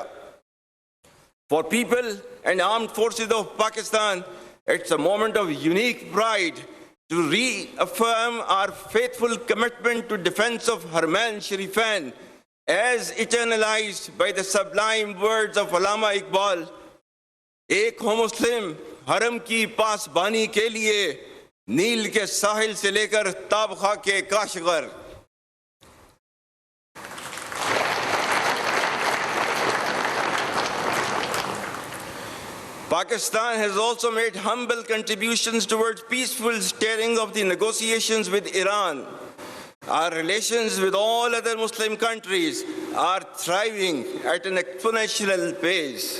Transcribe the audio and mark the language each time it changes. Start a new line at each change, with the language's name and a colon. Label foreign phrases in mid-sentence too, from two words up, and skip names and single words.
English: For people and armed forces of Pakistan, it's a moment of unique pride to reaffirm our faithful commitment to defense of Harman Sharifan as eternalized by the sublime words of Allama Iqbal,
Urdu: "ایک ہو مسلم، حرم کی پاسبانی کے لیے, نیل کے ساحل سے لیکر تابخا کے کاشغر."
English: Pakistan has also made humble contributions towards peaceful steering of the negotiations with Iran. Our relations with all other Muslim countries are thriving at an exponential pace.